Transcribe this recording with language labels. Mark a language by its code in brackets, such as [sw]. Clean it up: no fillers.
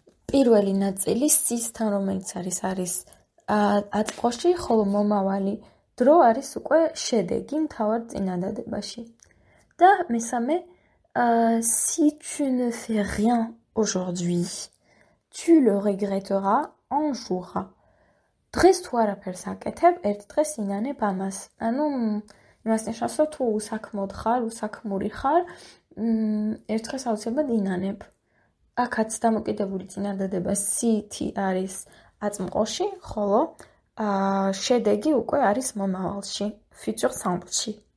[ka] პირველი ნაწილი სისთან, რომელიც არის აწმყოში, ხოლო მომავალი დრო არის უკვე შედეგი მთავარ წინადადებაში. და მესამე, [fr] si tu ne fais rien aujourd'hui, tu le regretteras un jour. [ka] დღეს თუ არაფერს აკეთებ, ერთ დღეს ინანებ ამას. იმას ნიშნავს, რომ თუ უსაქმოდ ხარ, უსაქმური ხარ, ერთ დღეს აუცილებლად ინანებ. აქაც დამოკიდებული წინადადება si-ი არის აწმყოში, ხოლო შედეგი უკვე არის მომავალში, futur simple-ში.